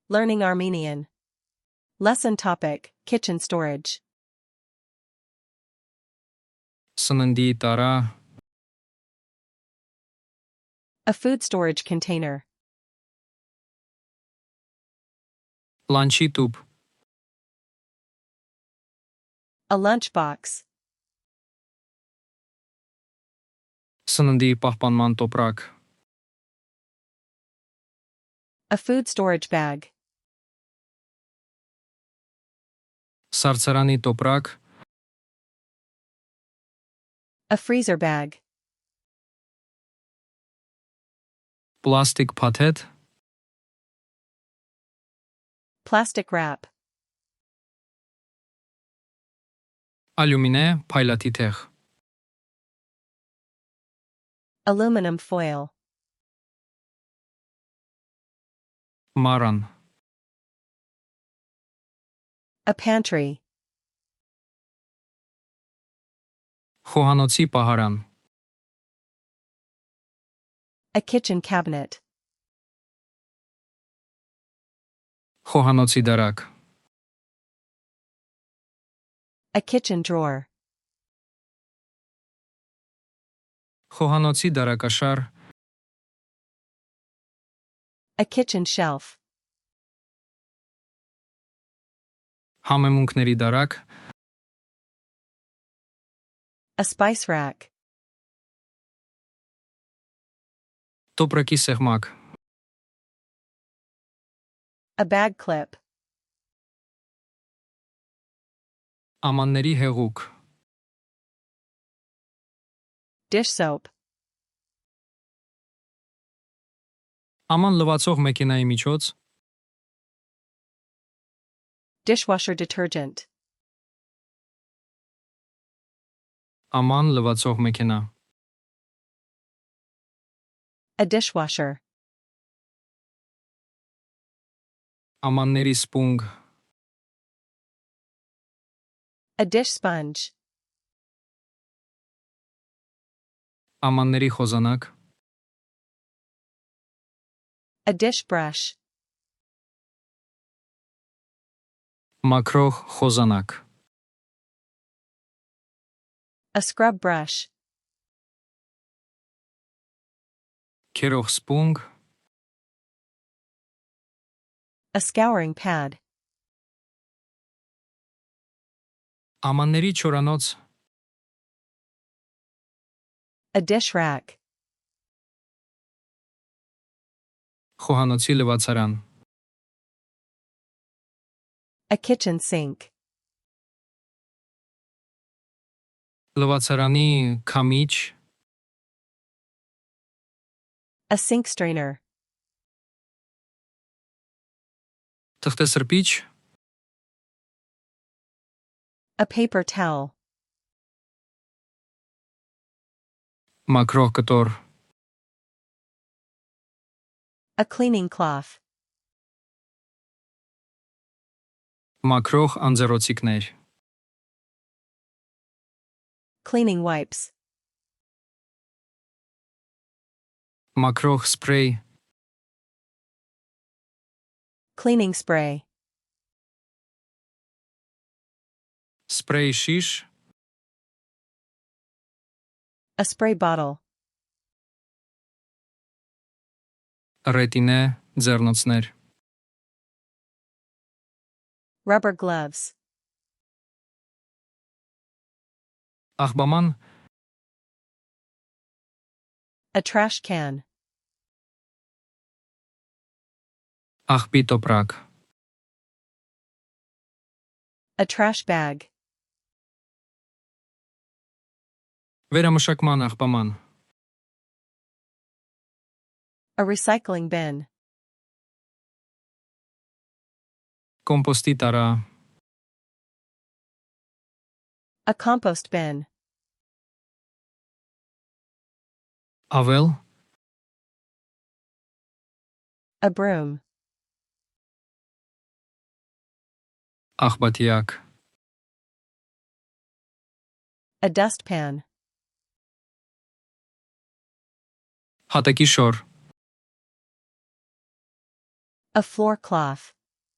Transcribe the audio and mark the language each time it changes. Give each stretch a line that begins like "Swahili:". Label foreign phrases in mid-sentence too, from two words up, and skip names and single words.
English: Learning Armenian. Lesson topic, kitchen storage.
Armenian: Սննդի տարա,
English: A food storage container.
Armenian: լանչի տուփ,
English: A lunchbox.
Armenian: սննդի պահպանման տոպրակ,
English: A food storage bag.
Armenian: սառցարանի տոպրակ,
English: A freezer bag.
Armenian: պլաստիկ փաթեթ,
English: Plastic wrap.
Armenian: ալյումինե փայլատի թեղ,
English: Aluminum foil.
Armenian: մարան,
English: A pantry.
Armenian: խոհանոցի պահարան,
English: A kitchen cabinet.
Armenian: խոհանոցի դարակ,
English: A kitchen drawer.
Armenian: խոհանոցի դարակաշար,
English: A kitchen shelf.
Armenian: համեմունքների դարակ,
English: A spice rack.
Armenian: տոպրակի սեղմակ,
English: A bag clip.
Armenian: ամանների հեղուկ,
English: Dish soap.
Armenian: աման լվացող մեքենայի միջոց,
English: Dishwasher detergent.
Armenian: աման լվացող մեքենա,
English: A dishwasher.
Armenian: ամանների սպունգ,
English: A dish sponge.
Armenian: ամանների խոզանակ,
English: A dish brush.
Armenian: մաքրող խոզանակ,
English: A scrub brush.
Armenian: քերող սպունգ,
English: A scouring pad.
Armenian: ամանների չորանոց,
English: A dish rack.
Armenian: խոհանոցի լվացարան,
English: A kitchen sink.
Armenian: լվացարանի քամիչ,
English: A sink strainer.
Armenian: թղթեսրբիչ,
English: A paper towel.
Armenian: մաքրող կտոր,
English: A cleaning cloth.
Armenian: մաքրող անձեռոցիկներ,
English: Cleaning wipes.
Armenian: մաքրող սպրեյ,
English: Cleaning spray.
Armenian: սպրեյ շիշ,
English: A spray bottle.
Armenian: ռետինե ձեռնոցներ,
English: Rubber gloves.
Armenian: աղբաման,
English: A trash can.
Armenian: աղբի տոպրակ,
English: A trash bag.
Armenian: վերամշակման աղբաման,
English: A recycling bin.
Armenian: կոմպոստի տարա,
English: A compost bin.
Armenian: ավել,
English: A broom.
Armenian: աղբատիակ,
English: A dustpan.
Armenian: հատակի շոր,
English: A floor cloth.